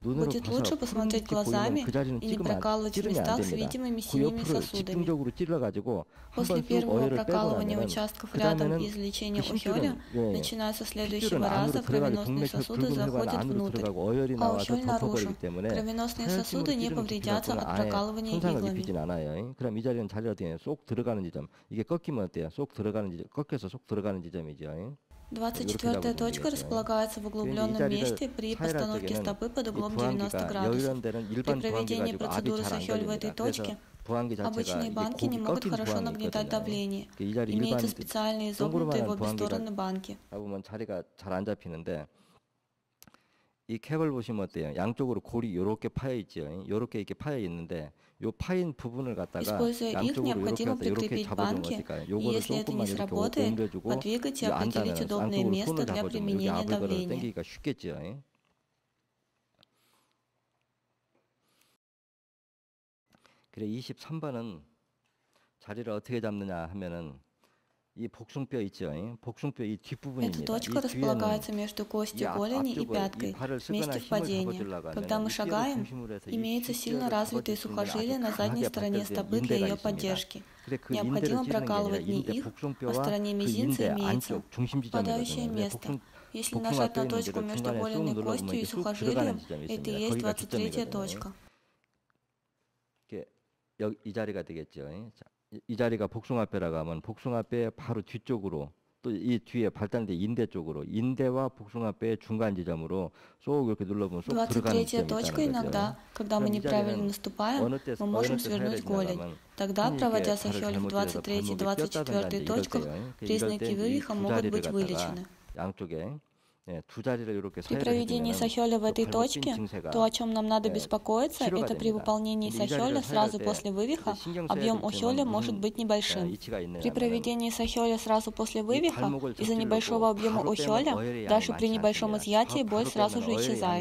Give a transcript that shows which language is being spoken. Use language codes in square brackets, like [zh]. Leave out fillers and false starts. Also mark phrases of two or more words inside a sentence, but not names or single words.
[ru] Будет лучше посмотреть глазами и не прокалывать в местах с видимыми синими сосудами. После первого прокалывания участков рядом и излечения охёля, начиная со следующего раза кровеносные сосуды заходят внутрь, а охёль наружу. Кровеносные сосуды не повредятся от прокалывания иглами. [ko] 그럼 이 자리는 자리가 어떻게 쏙 들어가는 지점. 이게 꺾이면 어때요? 쏙 들어가는 지점, 꺾여서 쏙 들어가는 지점이죠. [ru] 24-я точка располагается в углубленном месте при постановке стопы под углом 90 градусов. При проведении процедуры сахёль в этой точке обычные банки не могут хорошо нагнетать давление. Имеются специальные изогнутые в обе стороны банки. [ko] 보면 자리가 잘 안 잡히는데 이 캡을 보시면 어때요? 양쪽으로 골이 이렇게 파여 있죠. 이렇게 이렇게 파여 있는데 요 파인 부분을 갖다가 양쪽으로 이렇게 잡아주면 어떨까요? 요거를 조금만 이렇게 옮겨주고 안쪽으로 손을 잡아주면 여기 압을 걸어 당기기가 쉽겠죠. 그래 23번은 자리를 어떻게 잡느냐 하면은 이 복숭뼈 있죠. 복숭뼈 이 뒷부분입니다. [ru] Эта точка располагается между костью голени и пяткой, вместе в падении. Когда мы шагаем, имеются сильно развитые сухожилия на задней стороне стопы для ее поддержки. Необходимо прокалывать не их, а в стороне мизинца имеется впадающее место. Если нажать на точку между голенной костью и сухожилием, это и есть 23-я точка. [ko] 이 자리가 되겠죠. 이 자리가 복숭아뼈라고 하면 복숭아뼈의 바로 뒤쪽으로 또 이 뒤에 발달된 인대 쪽으로 인대와 복숭아뼈의 중간 지점으로 쏙 이렇게 눌러보면 쏙 들어가는 [ru] 23-я точка иногда, когда мы неправильно наступаем, мы можем свернуть голень. Тогда, проводя сахёль в 23-й и 24-й точках, признаки вывиха могут быть вылечены. [ko] 양쪽에 두 자리를 이렇게 [ru] При проведении сахёля в этой точке, то, о чем нам надо беспокоиться, это при выполнении сахёля сразу после вывиха объем охёля может быть небольшим. При проведении сахёля сразу после вывиха из-за небольшого объема охёля, даже при небольшом изъятии боль сразу же исчезает.